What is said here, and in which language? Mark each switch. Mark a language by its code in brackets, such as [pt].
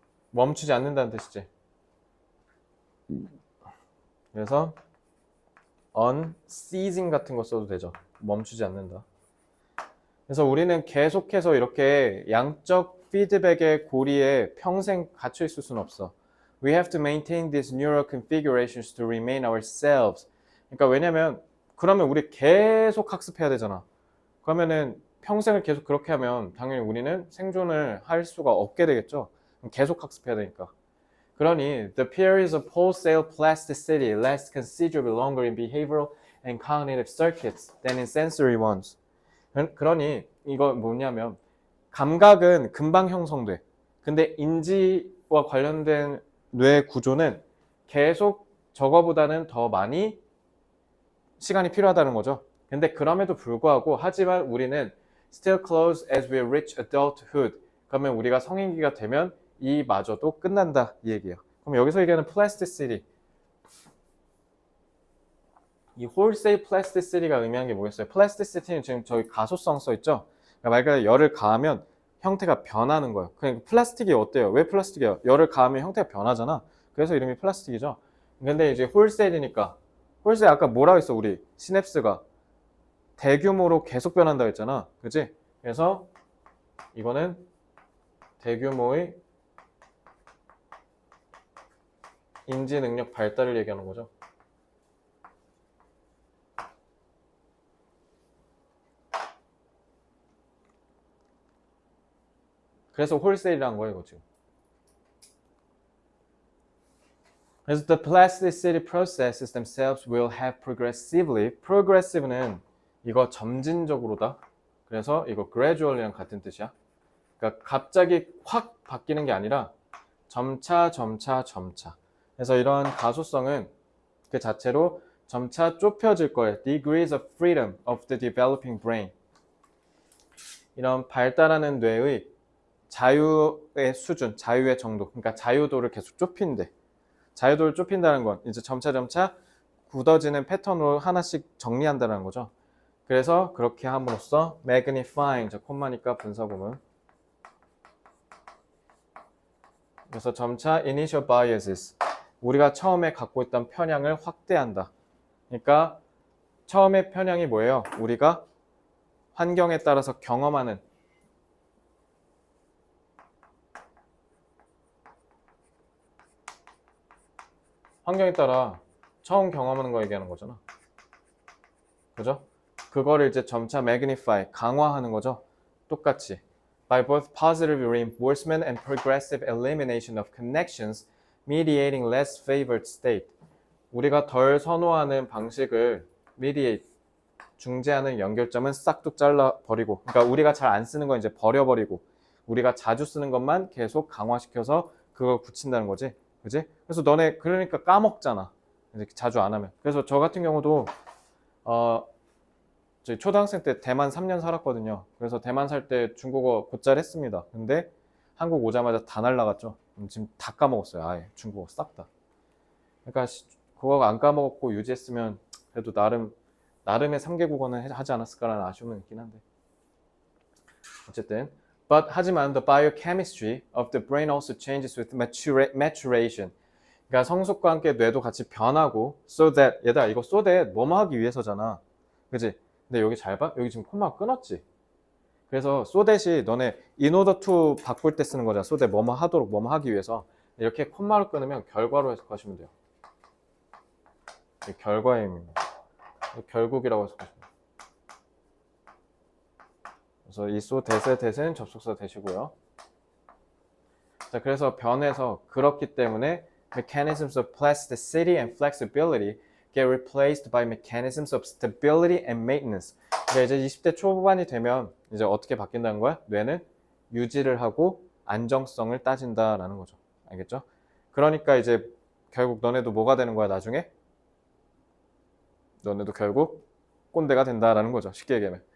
[ko] 멈추지 않는다는 뜻이지. 그래서 unceasing 같은 거 써도 되죠. 멈추지 않는다. 그래서 우리는 계속해서 이렇게 양적 피드백의 고리에 평생 갇혀 있을 수는 없어. [en] We have to maintain these neural configurations to remain ourselves. [ko] 그러니까 왜냐면 그러면 우리 계속 학습해야 되잖아. 그러면은 평생을 계속 그렇게 하면 당연히 우리는 생존을 할 수가 없게 되겠죠. 계속 학습해야 되니까. [en] 그러니 the periods of wholesale plasticity last considerably longer in behavioral and cognitive circuits than in sensory ones. [ko] 그러니 이거 뭐냐면 감각은 금방 형성돼. 근데 인지와 관련된 뇌 구조는 계속 저거보다는 더 많이 시간이 필요하다는 거죠. 근데 그럼에도 불구하고 하지만 우리는 [en] still close as we reach adulthood. [ko] 그러면 우리가 성인기가 되면 이마저도 끝난다 이 얘기예요. 그럼 여기서 얘기하는 plasticity, 이 wholesale plasticity가 의미하는 게 뭐겠어요? plasticity는 지금 저기 가소성 써있죠? 그러니까 말 그대로 열을 가하면 형태가 변하는 거예요. 그러니까 플라스틱이 어때요? 왜 플라스틱이에요? 열을 가하면 형태가 변하잖아. 그래서 이름이 플라스틱이죠. 근데 이제 wholesale이니까 wholesale 아까 뭐라고 했어? 우리 시냅스가 대규모로 계속 변한다고 했잖아. 그치? 그래서 이거는 대규모의 인지 능력 발달을 얘기하는 거죠. 그래서 홀세일이라는 거예요, 이거 지금. [en] 그래서 the plasticity processes themselves will have progressively. [ko] progressive는 이거 점진적으로다. 그래서 이거 gradually랑 같은 뜻이야. 그러니까 갑자기 확 바뀌는 게 아니라 점차. 그래서 이런 가소성은 그 자체로 점차 좁혀질 거예요. [en] Degrees of freedom of the developing brain. [ko] 이런 발달하는 뇌의 자유의 수준, 자유의 정도, 그러니까 자유도를 계속 좁힌대. 자유도를 좁힌다는 건 이제 점차 굳어지는 패턴으로 하나씩 정리한다는 거죠. 그래서 그렇게 함으로써 magnifying, 저 콤마니까 분사구문. 그래서 점차 initial biases, 우리가 처음에 갖고 있던 편향을 확대한다. 그러니까 처음에 편향이 뭐예요? 우리가 환경에 따라서 경험하는 환경에 따라 처음 경험하는 거 얘기하는 거잖아. 그죠? 그거를 이제 점차 magnify, 강화하는 거죠. 똑같이. [en] By both positive reinforcement and progressive elimination of connections mediating less favored state. [ko] 우리가 덜 선호하는 방식을 mediate, 중재하는 연결점은 싹둑 잘라버리고, 그러니까 우리가 잘 안 쓰는 건 이제 버려버리고 우리가 자주 쓰는 것만 계속 강화시켜서 그걸 굳힌다는 거지. 그지? 그래서 너네 그러니까 까먹잖아. 자주 안 하면. 그래서 저 같은 경우도 저희 초등학생 때 대만 3년 살았거든요. 그래서 대만 살 때 중국어 곧잘 했습니다. 근데 한국 오자마자 다 날라갔죠. 지금 다 까먹었어요. 아예 중국어 싹 다. 그러니까 그거 안 까먹었고 유지했으면 그래도 나름의 3개 국어는 하지 않았을까라는 아쉬움은 있긴 한데. 어쨌든 하지만 [en] the biochemistry of the brain also changes with maturation. [ko] 그러니까 성숙과 함께 뇌도 같이 변하고 so that, 얘들아 이거 so that 뭐뭐 하기 위해서잖아. 그지? 근데 여기 잘 봐? 여기 지금 콤마 끊었지? 그래서 so that이 너네 in order to 바꿀 때 쓰는 거잖아. so that 뭐뭐 하도록 뭐뭐 하기 위해서. 이렇게 콤마를 끊으면 결과로 해석하시면 돼요. 결과의 의미입니다. 결국이라고 해석하시면 돼요. 그래서 이 so that은 접속사 되시고요. 자, 그래서 변해서 그렇기 때문에 [en] mechanisms of plasticity and flexibility get replaced by mechanisms of stability and maintenance. [ko] 그러니까 이제 20대 초반이 되면 이제 어떻게 바뀐다는 거야? 뇌는 유지를 하고 안정성을 따진다라는 거죠. 알겠죠? 그러니까 이제 결국 너네도 뭐가 되는 거야, 나중에? 너네도 결국 꼰대가 된다라는 거죠. 쉽게 얘기하면.